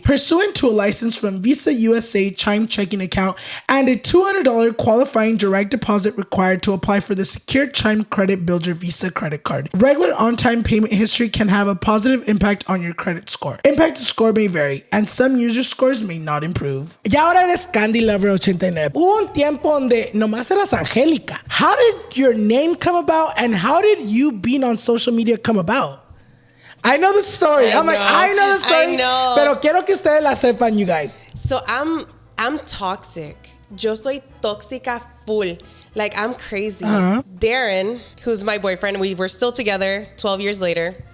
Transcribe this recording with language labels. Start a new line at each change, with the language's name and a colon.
English: pursuant to a license from Visa USA Chime checking account and a $200 qualifying direct deposit required to apply for the secure Chime Credit Builder Visa credit card. Regular on-time payment history can have a positive impact on your credit score. Impact to score may vary, and some user scores may not improve.
Spanish: Y ahora eres Candylover89. Hubo un tiempo donde nomás eras Angélica.
English: How did your name come about, and how did you being on social media come about? I know the story. I know the story. I know.
Spanish: Pero quiero que ustedes la sepan,
English: you guys. So I'm toxic.
Spanish: Yo soy tóxica full.
English: Like I'm crazy. Uh-huh. Darren, who's my boyfriend, we were still together 12 years later.